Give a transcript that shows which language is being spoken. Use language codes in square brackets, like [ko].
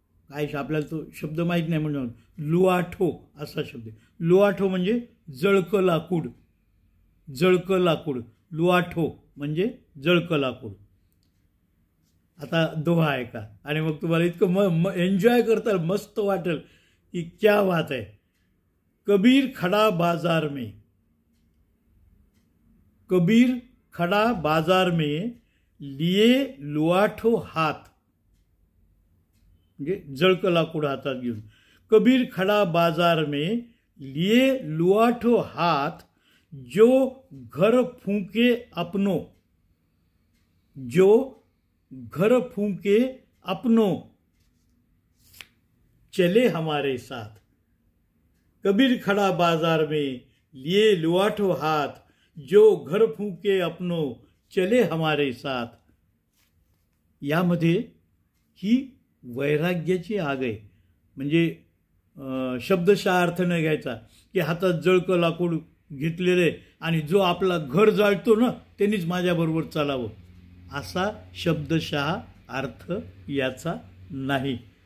[mr] काय आपल्याला तो शब्द माहीत नाही म्हणून लुआठो असा शब्द आहे. लुआठो म्हणजे जळकं लाकूड, जळकं लाकूड. लुआठो म्हणजे जळकं लाकूड. आता दोहा आहे का, आणि मग तुम्हाला इतकं एन्जॉय करता मस्त वाटेल की [hi] क्या बात [mr] आहे. [hi] कबीर खड़ा बाजार में, कबीर खड़ा बाजार में लिए लुआठो हाथ, [mr] म्हणजे जळकं लाकूड हातात घेऊन. [hi] कबीर खड़ा बाजार में लिए लुआठो हाथ, जो घर फूंके अपनो, जो घर फूंके अपनो, चले हमारे साथ. कबीर खड़ा बाजार में लिए लुआठो हाथ, जो घर फूंके अपनो, चले हमारे साथ. [mr] यामध्ये ही वैराग्याची आग आहे. म्हणजे शब्दशः अर्थ न घ्यायचा की हातात जळकं लाकूड घेतलेले आणि जो आपला घर जाळतो ना त्यांनीच माझ्याबरोबर चालावं, असा शब्दशः अर्थ याचा नाही.